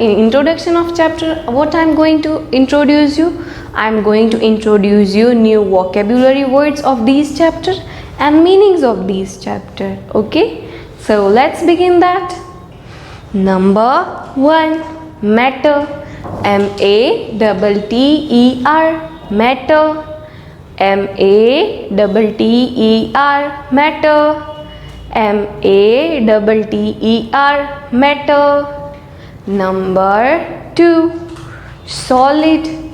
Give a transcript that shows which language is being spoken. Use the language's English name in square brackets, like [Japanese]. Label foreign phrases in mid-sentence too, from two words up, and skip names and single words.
[English] In introduction of chapter, what I am going to introduce you? I am going to introduce you new vocabulary words of these chapters and meanings of these chapter. Okay, so let's begin that. Number 1, matter. M-A-T-T-E-R, matter. M-A-T-T-E-R, matter. M-A-T-T-E-R, matter. Number 2, solid.